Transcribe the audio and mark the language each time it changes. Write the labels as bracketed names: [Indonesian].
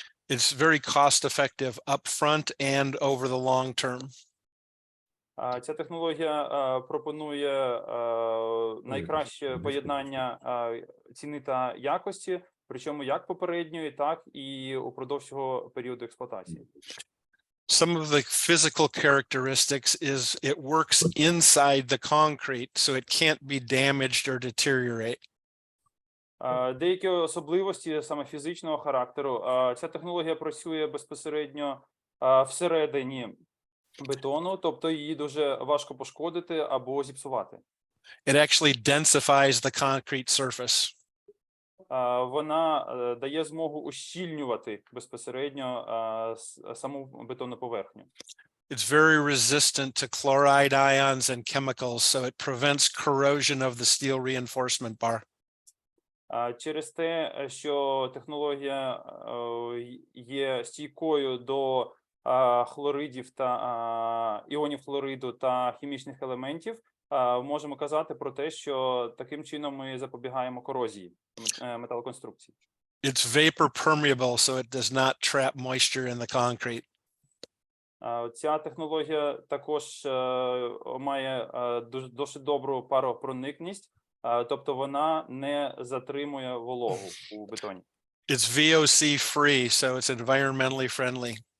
[English] It's very cost effective upfront and over the long term. [Ukrainian] Ця технологія пропонує найкраще поєднання ціни та якості, причому як попередньої, так і упродовж цього періоду експлуатації. [English] Some of the physical characteristics is it works inside the concrete, so it can't be damaged or deteriorate. [Ukrainian] Деякі особливості саме фізичного характеру. Ця технологія працює безпосередньо всередині бетону, тобто її дуже важко пошкодити або зіпсувати. [English] It actually densifies the concrete surface. [Ukrainian] Вона дає змогу ущільнювати безпосередньо саму бетонну поверхню. [English] It's very resistant to chloride ions and chemicals, so it prevents corrosion of the steel reinforcement bar. [Ukrainian] Через те, що технологія є стійкою до хлоридів та іонів хлориду та хімічних елементів, можемо казати про те, що таким чином ми запобігаємо корозії металоконструкцій. [English] It's vapor permeable, so it does not trap moisture in the concrete. [Ukrainian] Ця технологія також має досить добру паропроникність, тобто вона не затримує вологу у бетоні. [English] It's VOC free, so it's environmentally friendly.